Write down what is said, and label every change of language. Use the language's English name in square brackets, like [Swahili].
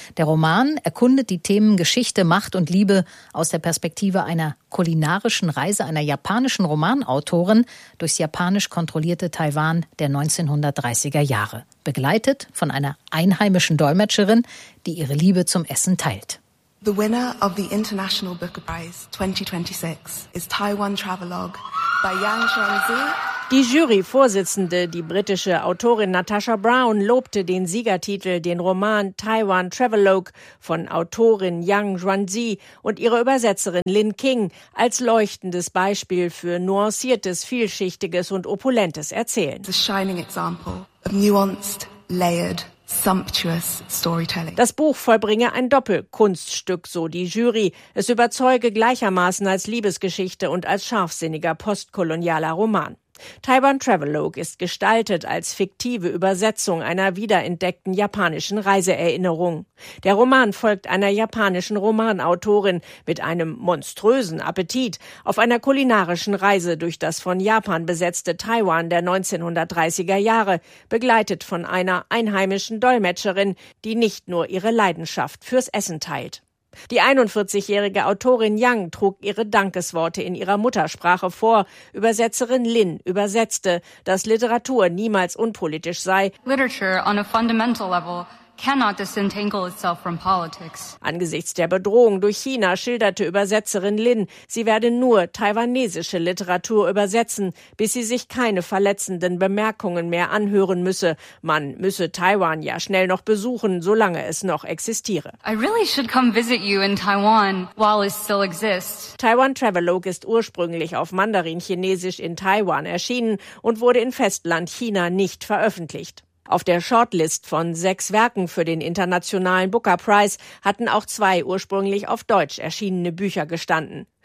[German] Der Roman erkundet die Themen Geschichte, Macht und Liebe aus der Perspektive einer kulinarischen Reise einer japanischen Romanautorin durchs japanisch kontrollierte Taiwan der 1930er Jahre, begleitet von einer einheimischen Dolmetscherin, die ihre Liebe zum Essen teilt. [English] The winner of the International Booker Prize 2026 is Taiwan Travelogue by Yang Shuangzi. [German] Die Juryvorsitzende, die britische Autorin Natasha Brown, lobte den Siegertitel, den Roman Taiwan Travelogue von Autorin Yang Zhuanzi und ihrer Übersetzerin Lin King als leuchtendes Beispiel für nuanciertes, vielschichtiges und opulentes Erzählen. [English] The shining example of nuanced, layered, sumptuous storytelling. [German] Das Buch vollbringe ein Doppelkunststück, so die Jury. Es überzeuge gleichermaßen als Liebesgeschichte und als scharfsinniger postkolonialer Roman. Taiwan Travelogue ist gestaltet als fiktive Übersetzung einer wiederentdeckten japanischen Reiseerinnerung. Der Roman folgt einer japanischen Romanautorin mit einem monströsen Appetit auf einer kulinarischen Reise durch das von Japan besetzte Taiwan der 1930er Jahre, begleitet von einer einheimischen Dolmetscherin, die nicht nur ihre Leidenschaft fürs Essen teilt. Die 41-jährige Autorin Yang trug ihre Dankesworte in ihrer Muttersprache vor. Übersetzerin Lin übersetzte, dass Literatur niemals unpolitisch sei. [English] Literature on a fundamental level cannot disentangle itself from politics. [German] Angesichts der Bedrohung durch China schilderte Übersetzerin Lin, sie werde nur taiwanesische Literatur übersetzen, bis sie sich keine verletzenden Bemerkungen mehr anhören müsse. Man müsse Taiwan ja schnell noch besuchen, solange es noch existiere. [English] I really should come visit you in Taiwan while it still exists. [German] Taiwan Travelogue ist ursprünglich auf Mandarin-Chinesisch in Taiwan erschienen und wurde in Festland-China nicht veröffentlicht. Auf der Shortlist von 6 Werken für den internationalen Booker Prize hatten auch 2 ursprünglich auf Deutsch erschienene Bücher gestanden.